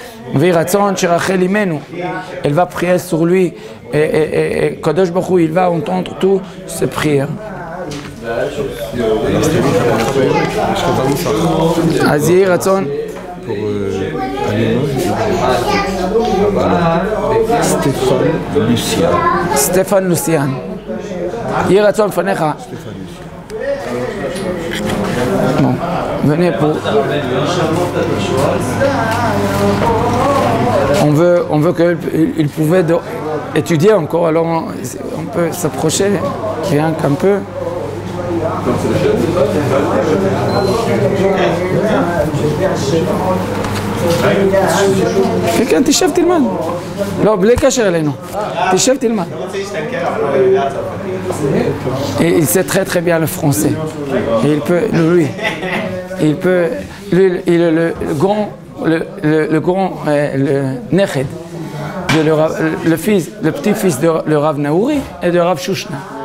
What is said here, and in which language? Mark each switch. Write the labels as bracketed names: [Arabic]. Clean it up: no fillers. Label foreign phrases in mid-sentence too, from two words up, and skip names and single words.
[French] Elle va prier sur lui, et [Hebrew] קדוש ברוך הוא, [French] il va entendre toutes ses prières. [Hebrew] אזיר רצון. [French] Pour Stéphane Lucien. [Hebrew] יהי רצון לפניך. [French] Bon, venez pour. On veut qu'il pouvait étudier encore, alors on peut s'approcher rien qu'un peu. [Hebrew] כן, תשב תלמד. לא, בלי קשר אלינו. תשב תלמד. [French] Il sait très bien le français. Et il peut, lui, il est le Neched, le petit-fils de le Rav Naouri et de Rav Shushna.